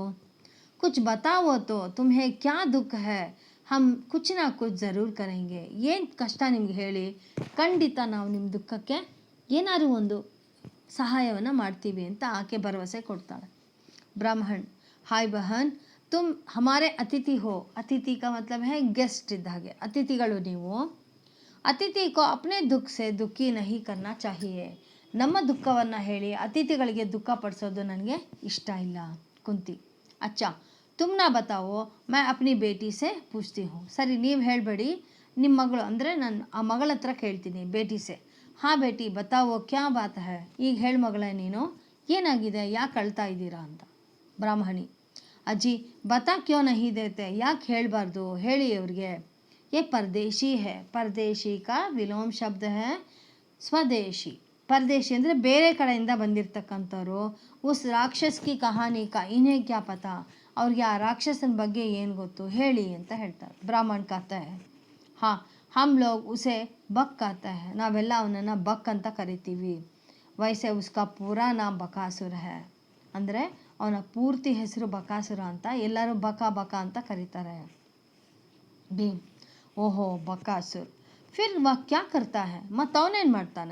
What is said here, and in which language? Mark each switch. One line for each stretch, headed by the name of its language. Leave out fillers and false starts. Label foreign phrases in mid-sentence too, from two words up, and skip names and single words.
Hindi: कुछ बताओ तो तुम्हें क्या दुःख है, हम कुछ ना कुछ ज़रूर करेंगे,
Kannada: ಏನು ಕಷ್ಟ ನಿಮ್ಗೆ ಹೇಳಿ, ಖಂಡಿತ ನಾವು ನಿಮ್ಮ ದುಃಖಕ್ಕೆ ಏನಾದರೂ ಒಂದು ಸಹಾಯವನ್ನು ಮಾಡ್ತೀವಿ ಅಂತ ಆಕೆ ಭರವಸೆ ಕೊಡ್ತಾಳೆ.
Hindi: ಬ್ರಾಹ್ಮಣ್, हाय बहन तुम हमारे अतिथि हो, अतिथि का मतलब है
Kannada: ಗೆಸ್ಟ್ ಇದ್ದ ಹಾಗೆ, ಅತಿಥಿಗಳು ನೀವು.
Hindi: अतिथि को अपने दुःख से दुःखी नहीं करना चाहिए,
Kannada: ನಮ್ಮ ದುಃಖವನ್ನು ಹೇಳಿ ಅತಿಥಿಗಳಿಗೆ ದುಃಖ ಪಡಿಸೋದು ನನಗೆ ಇಷ್ಟ ಇಲ್ಲ. ಕುಂತಿ,
Hindi: अच्छा तुम ना बताओ मैं अपनी बेटी से पूछती हूँ,
Kannada: ಸರಿ ನೀವು ಹೇಳಬೇಡಿ, ನಿಮ್ಮ ಮಗಳು ಅಂದರೆ ನಾನು ಆ ಮಗಳ ಹತ್ರ ಕೇಳ್ತೀನಿ.
Hindi: बेटी से, हाँ बेटी बताओ क्या बात है,
Kannada: ಈಗ ಹೇಳು ಮಗಳೇ ನೀನು, ಏನಾಗಿದೆ, ಯಾಕೆ ಅಳ್ತಾ ಇದ್ದೀರಾ ಅಂತ.
Hindi: ಬ್ರಾಹ್ಮಣಿ, अज्जी बता क्यों नहीं देते,
Kannada: ಯಾಕೆ ಹೇಳಬಾರ್ದು, ಹೇಳಿ ಅವ್ರಿಗೆ.
Hindi: ये परदेशी है, परदेशी का विलोम शब्द है स्वदेशी,
Kannada: ಪರದೇಶಿ ಅಂದರೆ ಬೇರೆ ಕಡೆಯಿಂದ ಬಂದಿರತಕ್ಕಂಥವ್ರು.
Hindi: उस राक्षस की कहानी का इन्हें क्या पता,
Kannada: ಅವ್ರಿಗೆ ಆ ರಾಕ್ಷಸನ ಬಗ್ಗೆ ಏನು ಗೊತ್ತು ಹೇಳಿ ಅಂತ ಹೇಳ್ತಾರೆ.
Hindi: ಬ್ರಾಹ್ಮಣ कहता है हाँ हम लोग उसे बक कहते हैं,
Kannada: ನಾವೆಲ್ಲ ಅವನನ್ನು ಬಕ್ ಅಂತ ಕರಿತೀವಿ.
Hindi: वैसे उसका पूरा नाम बकासुर है,
Kannada: ಅಂದರೆ ಅವನ ಪೂರ್ತಿ ಹೆಸರು ಬಕಾಸುರ ಅಂತ, ಎಲ್ಲರೂ ಬಕ ಬಕ ಅಂತ ಕರೀತಾರೆ.
Hindi: भीम ओहो बकासुर, फिर वह क्या करता है,
Kannada: ಮತ್ತು ಅವನೇನು ಮಾಡ್ತಾನೆ.